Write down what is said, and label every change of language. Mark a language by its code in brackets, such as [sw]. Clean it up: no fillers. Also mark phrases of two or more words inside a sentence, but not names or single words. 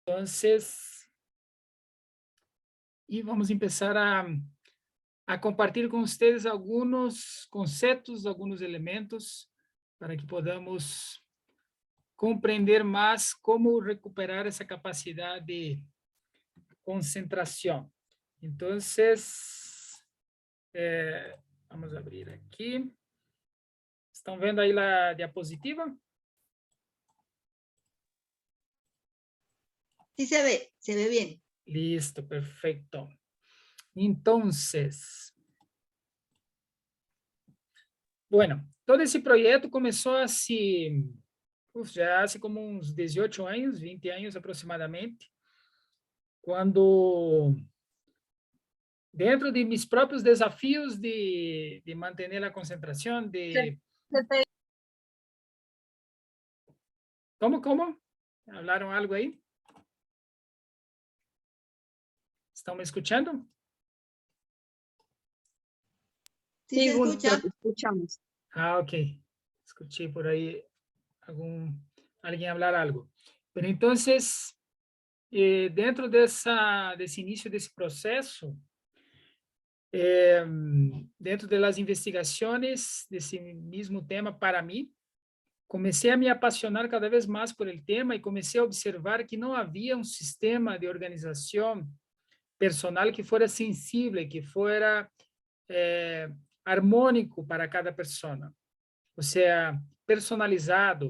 [es] Entonces, y vamos a empezar a compartir con ustedes algunos conceptos, algunos elementos, para que podamos compreender más cómo recuperar esa capacidad de concentración. Entonces, vamos a abrir aqui. [pt] Estão vendo aí a diapositiva? [es] Sí se ve bien. Listo, perfecto. Entonces, bueno, [pt] todo esse projeto começou assim, já há como uns 18 anos, 20 anos aproximadamente, quando, dentro de mis próprios desafios de manter a concentração, de... Como? [es] ¿Hablaron algo aí? [pt] ¿Estão me [es] escuchando? Sí se escucha. Te escuchamos. Ah, ok. Escuché por ahí alguien hablar algo. Pero entonces, [pt] dentro desse início desse processo, dentro das investigações desse mesmo tema para mim, comecei a me apaixonar cada vez mais por [es] el tema [pt] e comecei a observar que não havia um sistema de organização personal que fora sensível, que fora harmônico para cada pessoa, ou seja, personalizado.